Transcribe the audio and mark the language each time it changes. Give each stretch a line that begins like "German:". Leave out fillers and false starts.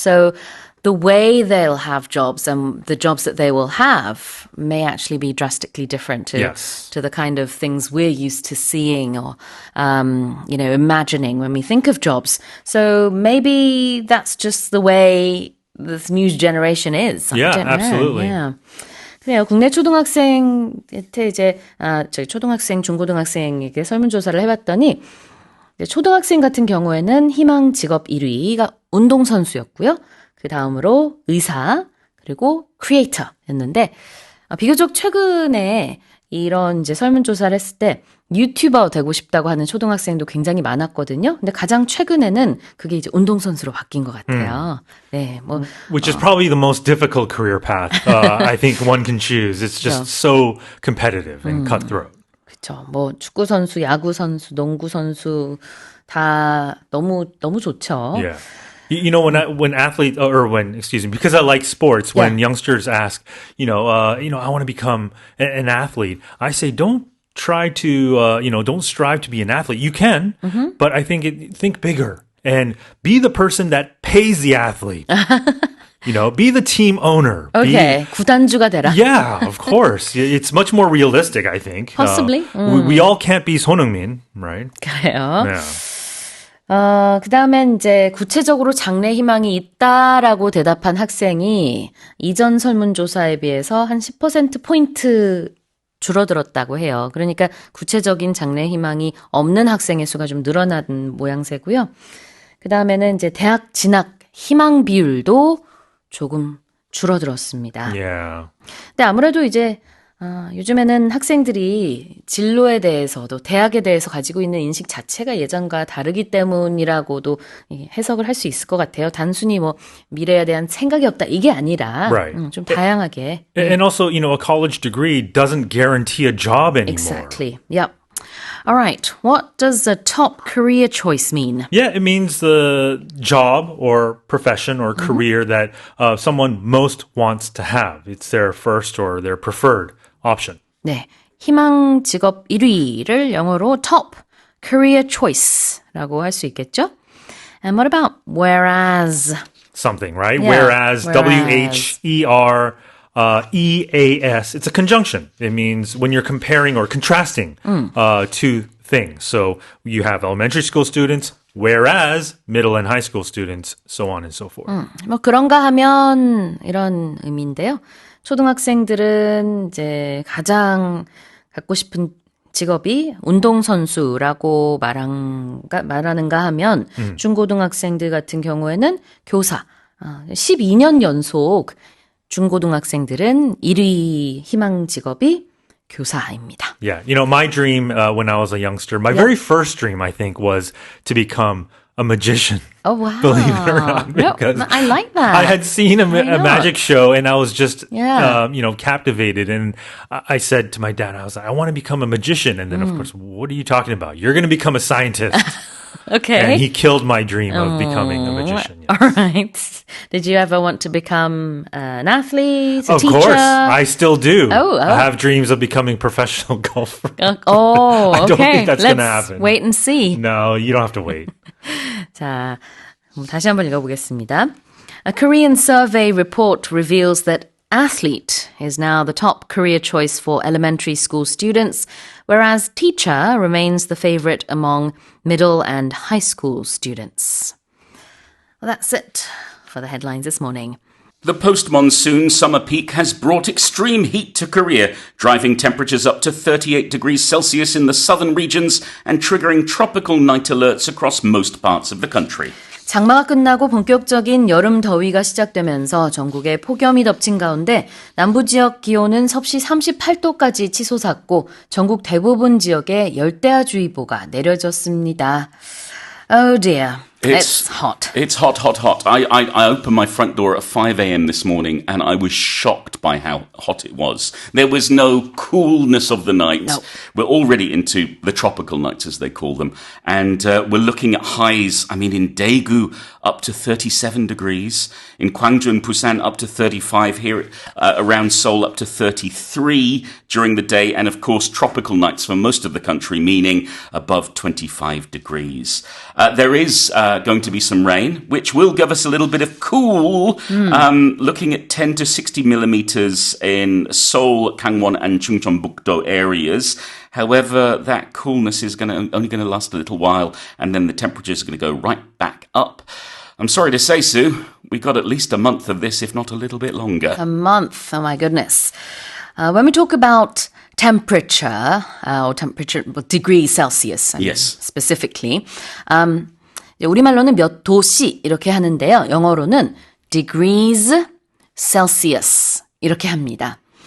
English: So the way they'll have jobs and the jobs that they will have may actually be drastically different to the kind of things we're used to seeing or, imagining when we think of jobs. So maybe that's just the way this new generation is. Yeah, absolutely. Yeah.
Korean: 그래요. 국내 초등학생한테 이제, 저희 초등학생, 중고등학생에게 설문조사를 해봤더니 초등학생 같은 경우에는 희망 직업 1위가 운동선수였고요. 그 다음으로 의사, 그리고 크리에이터였는데, 비교적 최근에 이런 이제 설문조사를 했을 때 유튜버 되고 싶다고 하는 초등학생도 굉장히 많았거든요. 근데 가장 최근에는 그게 이제 운동선수로 바뀐 것 같아요. 네,
English: Which is probably the most difficult career path I think one can choose. It's just so competitive and cutthroat.
Korean: 그렇죠. 축구 선수, 야구 선수, 농구 선수 다 너무 좋죠.
English: Yeah. When athletes because I like sports, when youngsters ask, I want to become an athlete, I say don't try to, don't strive to be an athlete. You can, but I think bigger and be the person that pays the athlete. Be the team owner. Okay,
Korean: 구단주가 되라.
English: Yeah, of course. It's much more realistic, I think. Possibly. We all can't be 손흥민, right?
Korean: 그래요.
English: Yeah.
Korean: 그 다음엔 이제 구체적으로 장래 희망이 있다라고 대답한 학생이 이전 설문조사에 비해서 한 10%포인트 줄어들었다고 해요. 그러니까 구체적인 장래 희망이 없는 학생의 수가 좀 늘어난 모양새고요. 그 다음에는 이제 대학 진학 희망 비율도 조금 줄어들었습니다.
English: Yeah.
Korean: 근데 아무래도 이제 요즘에는 학생들이 진로에 대해서도 대학에 대해서 가지고 있는 인식 자체가 예전과 다르기 때문이라고도 해석을 할 수 있을 것 같아요. 단순히 뭐 미래에 대한 생각이 없다 이게 아니라
English: Right.
Korean: 좀 다양하게.
English: And also, a college degree doesn't guarantee a job anymore. Exactly. Yep. All right. What does the top career choice mean? Yeah, it means the job or profession or career that someone most wants to have. It's their first or their preferred option.
Korean: 네. 희망 직업 1위를 영어로
English: top career choice
Korean: 라고 할 수 있겠죠?
English: And what about whereas? Something, right? Yeah, Whereas, whereas. WHEREAS, it's a conjunction. It means when you're comparing or contrasting two things. So you have elementary school students, whereas middle and high school students, so on and so forth.
Korean: 뭐 그런가 하면 이런 의미인데요. 초등학생들은 이제 가장 갖고 싶은 직업이 운동선수라고 말하는가 하면 중고등학생들 같은 경우에는 교사. 12년 연속 중고등학생들은 1위 희망 직업이 교사입니다.
English: Yeah, my dream when I was a youngster, my very first dream, I think, was to become a magician. Oh, wow. Believe it or not. No, Because I like that. I had seen a Why not? magic show and I was just, Yeah. captivated. And I said to my dad, I was like, I want to become a magician. And then, of course, what are you talking about? You're going to become a scientist. Okay. And he killed my dream of becoming a magician. Yeah. All right. Did you ever want to become an athlete, a Of teacher? course, I still do. Oh. I have dreams of becoming professional golfer. Oh, I okay. don't think that's Let's going to happen. wait and see. No, you don't have to wait.
Korean: 자, 다시 한번 읽어보겠습니다.
English: A Korean survey report reveals that athlete is now the top career choice for elementary school students, whereas teacher remains the favorite among middle and high school students. Well, that's it for the headlines this morning. The post-monsoon summer peak has brought extreme heat to Korea, driving temperatures up to 38 degrees Celsius in the southern regions and triggering tropical night alerts across most parts of the country.
Korean: 장마가 끝나고 본격적인 여름 더위가 시작되면서 전국에 폭염이 덮친 가운데 남부 지역 기온은 섭씨 38도까지 치솟았고 전국 대부분 지역에 열대야주의보가 내려졌습니다.
English: Oh dear. It's hot. It's hot, hot, hot. I opened my front door at 5 a.m. this morning and I was shocked by how hot it was. There was no coolness of the night. No. We're already into the tropical nights, as they call them. And we're looking at highs, in Daegu, up to 37 degrees. In Gwangju and Busan, up to 35. Here around Seoul, up to 33 during the day. And, of course, tropical nights for most of the country, meaning above 25 degrees. There is going to be some rain, which will give us a little bit of cool. Looking at 10 to 60 millimeters in Seoul, Gangwon, and Chungcheongbuk-do areas. However, that coolness is only going to last a little while, and then the temperatures are going to go right back up. I'm sorry to say, Sue, we got at least a month of this, if not a little bit longer. A month. Oh my goodness. When we talk about temperature, degrees Celsius, Yes. specifically,
Korean: 우리말로는 몇 도씨 이렇게 하는데요. 영어로는 degrees Celsius 이렇게 합니다.